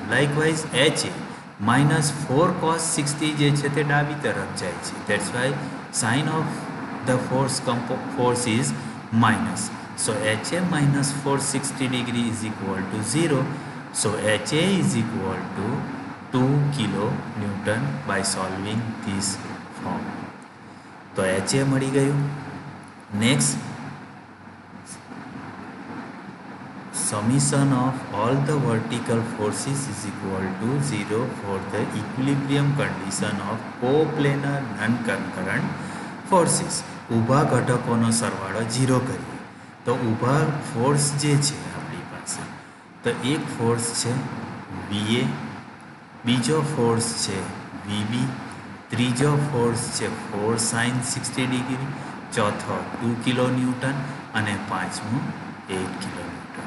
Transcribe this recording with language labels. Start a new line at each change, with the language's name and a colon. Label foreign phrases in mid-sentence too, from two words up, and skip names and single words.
Gujarati: લાઇકવાઇઝ એચ એ -4 cos 60 જે છે તે ડાબી તરફ જાય છે.
English: that's why sign of the force is minus. so H A -460 degree is equal to 0. so H A is equal to 2 kilonewton by solving this form.
Gujarati: તો એચ એ મળી ગયું.
English: નેક્સ્ટ summation of all the vertical forces is equal to 0 for the equilibrium condition of coplanar non-concurrent forces.
Gujarati: ઊભા ઘટકોનો સરવાળો 0 કરીએ તો ઊભા ફોર્સ જે છે આપણી પાસે, તો એક ફોર્સ છે VA, બીજો ફોર્સ છે VB, ત્રીજો ફોર્સ છે 4 sin 60 ડિગ્રી, ચોથો 2 કિલો ન્યૂટન અને પાંચમો 8 કિલો ન્યૂટન.